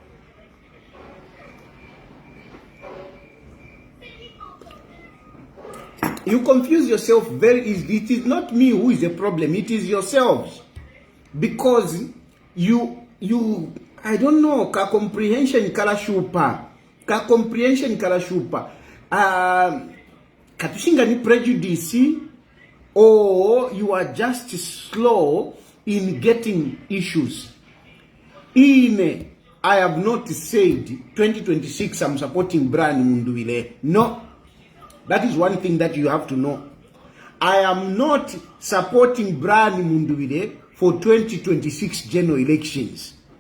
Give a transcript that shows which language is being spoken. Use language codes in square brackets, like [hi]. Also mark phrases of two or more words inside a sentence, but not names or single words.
[en] You confuse yourself very easily. It is not me who is the problem. It is yourselves. Because I don't know, [bem] ka comprehension kala shupa. Katushinga ni prejudice, [en] or you are just slow in getting issues. I have not said 2026 I'm supporting Brian Mundubile. No. That is one thing that you have to know. I am not supporting Brian Mundubile for 2026 general elections.